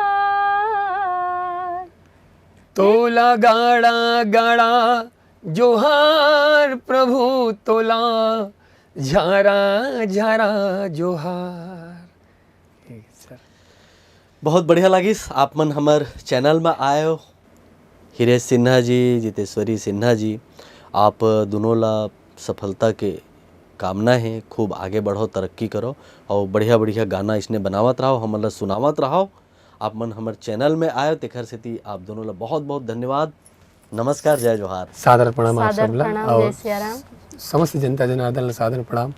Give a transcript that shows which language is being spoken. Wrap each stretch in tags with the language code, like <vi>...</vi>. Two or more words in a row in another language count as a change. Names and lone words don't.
<hne>तोला गाड़ा गाड़ा जोहार प्रभु तोला झारा झारा जोहार। सर बहुत बढ़िया लगिस आप मन हमार चैनल में आए हो। हिरेश सिन्हा जी, जितेश्वरी सिन्हा जी, आप दोनों ला सफलता के कामना है, खूब आगे बढ़ो, तरक्की करो और बढ़िया बढ़िया गाना इसने बनावत रहो, हमारा सुनावत रहो। आप मन हमारे चैनल में आए तेखर सेती आप दोनों ला बहुत बहुत धन्यवाद। नमस्कार, जय जोहार। सादर प्रणाम आप सादर सबला प्रणाम, जय और सियाराम। समस्त जनता जनार्दन ला सादर प्रणाम।</hne>